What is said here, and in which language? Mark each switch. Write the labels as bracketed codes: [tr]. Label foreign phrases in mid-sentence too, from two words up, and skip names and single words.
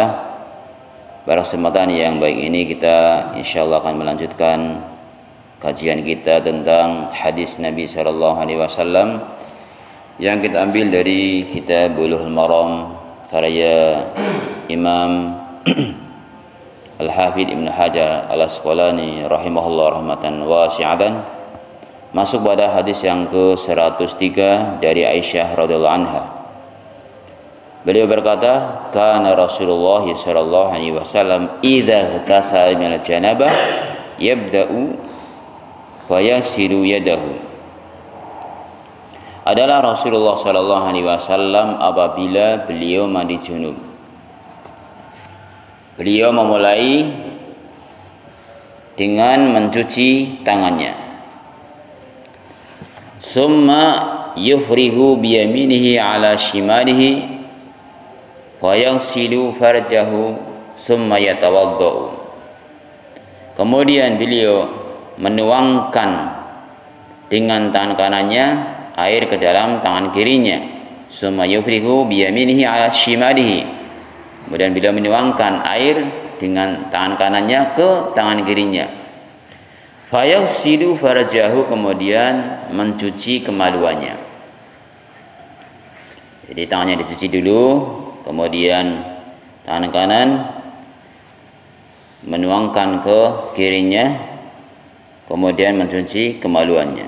[id] Pada kesempatan yang baik ini kita insyaallah akan melanjutkan kajian kita tentang hadis Nabi [ar] صلى الله عليه وسلم [id] yang kita ambil dari kitab Bulughul Maram karya Imam Al-Hafidz Ibnu Hajar Al-Asqalani [ar] رحمه الله رحمة واسعة, [id] masuk pada hadis yang ke-103 dari Aisyah [ar] رضي الله عنها. [id] Beliau berkata, [ar] كان رسول الله صلى الله عليه وسلم إذا اغتسل من الجنابة يبدأ ويغسل يده. [id] Adalah Rasulullah [ar] صلى الله عليه وسلم [id] apabila beliau mandi junub, beliau memulai dengan mencuci tangannya. [ar] ثم يفرغ بيمينه على شماله ويغسل فرجه ثم يتوضأ. [id] Kemudian beliau menuangkan dengan tangan kanannya air ke dalam tangan kirinya. [ar] ثم يفرغ بيمينه على شماله. [id] Kemudian beliau menuangkan air dengan tangan kanannya ke tangan kirinya. [ar] فيغسل فرجه, [id] kemudian mencuci kemaluannya. Jadi tangannya dicuci dulu, kemudian tangan kanan menuangkan ke kirinya, kemudian mencuci kemaluannya.